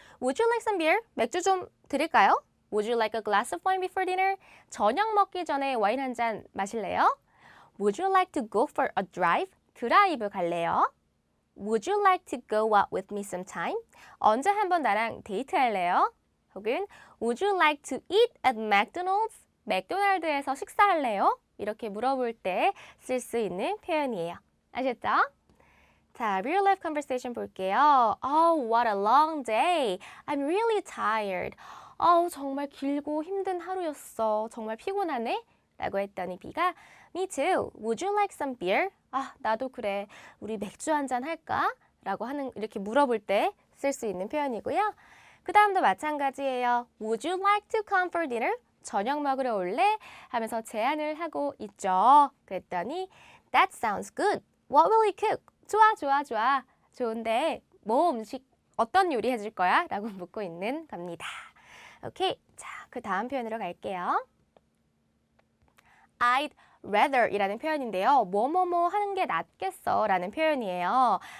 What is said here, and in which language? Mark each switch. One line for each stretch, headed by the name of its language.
English: Would you like some beer?
Korean: 맥주 좀 드릴까요?
English: Would you like a glass of wine before dinner?
Korean: 저녁 먹기 전에 와인 한 잔 마실래요?
English: Would you like to go for a drive?
Korean: 드라이브 갈래요?
English: Would you like to go out with me sometime?
Korean: 언제 한번 나랑 데이트할래요? 혹은
English: Would you like to eat at McDonald's?
Korean: 맥도날드에서 식사할래요? 이렇게 물어볼 때 쓸 수 있는 표현이에요. 아셨죠? 자, real life conversation 볼게요.
English: Oh, what a long day. I'm really tired.
Korean: 정말 길고 힘든 하루였어. 정말 피곤하네? 라고 했더니 B가
English: Me too. Would you like some beer?
Korean: 나도 그래. 우리 맥주 한잔 할까? 라고 이렇게 물어볼 때 쓸 수 있는 표현이고요. 그 다음도 마찬가지예요.
English: Would you like to come for dinner?
Korean: 저녁 먹으러 올래? 하면서 제안을 하고 있죠. 그랬더니
English: That sounds good. What will you cook?
Korean: 좋아. 좋은데 뭐 음식 어떤 요리 해줄 거야? 라고 묻고 있는 겁니다. 오케이. 자, 그 다음 표현으로 갈게요. I'd rather 이라는 표현인데요. 뭐뭐뭐 하는 게 낫겠어 라는 표현이에요.